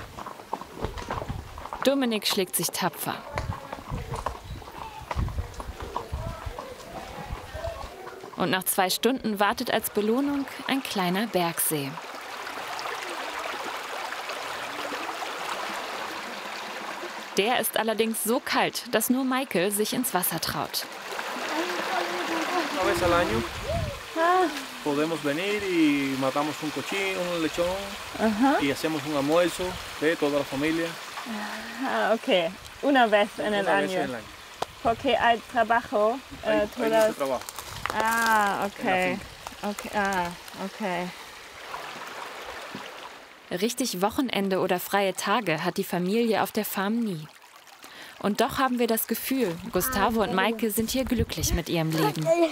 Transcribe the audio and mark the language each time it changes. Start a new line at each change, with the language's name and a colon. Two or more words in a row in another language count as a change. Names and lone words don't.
German: Dominik schlägt sich tapfer. Und nach 2 Stunden wartet als Belohnung ein kleiner Bergsee. Der ist allerdings so kalt, dass nur Michael sich ins Wasser traut.
Spanish: Una vez al año podemos venir y matamos un cochino, un lechón y hacemos un almuerzo de toda la familia. Ah, okay. Una vez en el año. Porque hay trabajo. Hay mucho trabajo. Ah, okay. Okay.
German: Richtig Wochenende oder freie Tage hat die Familie auf der Farm nie. Und doch haben wir das Gefühl, Gustavo und Maike sind hier glücklich mit ihrem Leben.